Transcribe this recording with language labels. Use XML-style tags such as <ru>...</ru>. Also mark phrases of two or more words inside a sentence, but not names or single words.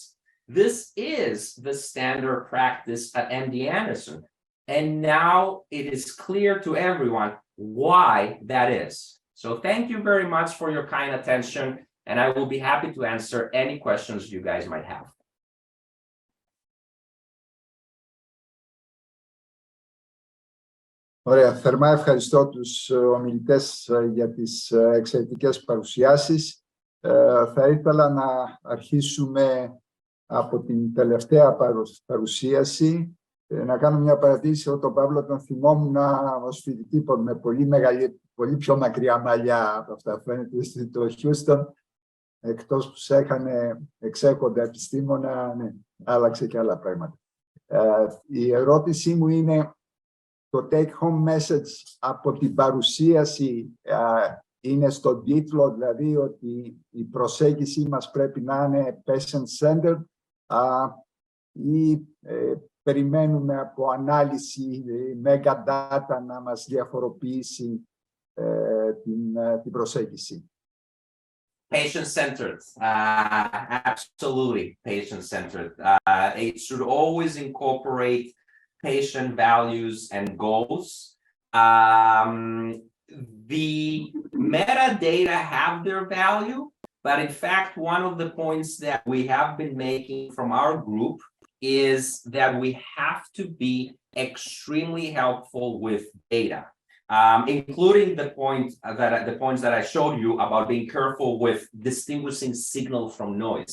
<en>This is the standard practice at MD Anderson, and now it is clear to everyone why that is. So thank you very much for your kind attention, and I will be happy to answer any questions you guys might have.</en> <el>Ωραία, θερμά ευχαριστώ τους ομιλητές για τις εξαιρετικές παρουσιάσεις. Θα ήθελα να αρχίσουμε από την τελευταία παρουσίαση. Να κάνω μια παρατήρηση. Εγώ τον Παύλο τον θυμόμουν ως φοιτητή με πολύ πιο μακριά μαλλιά από αυτά. Φαίνεται στο Χιούστον, εκτός που εξέχοντα επιστήμονα, ναι, άλλαξε και άλλα πράγματα. Η ερώτησή μου είναι, το</el> <en>take-home message</en> <el>από την παρουσίαση είναι στον τίτλο, δηλαδή ότι η προσέγγιση μας πρέπει να είναι patient-centered ή περιμένουμε από ανάλυση</el> <en>mega data</en> <el>να μας διαφοροποιήσει την προσέγγιση.</el> <en>Patient-centered, absolutely patient-centered. It should always incorporate patient values and goals. The metadata have their value, but in fact, one of the points that we have been making from our group is that we have to be extremely helpful with data, including the points that I showed you about being careful with distinguishing signal from noise.</en>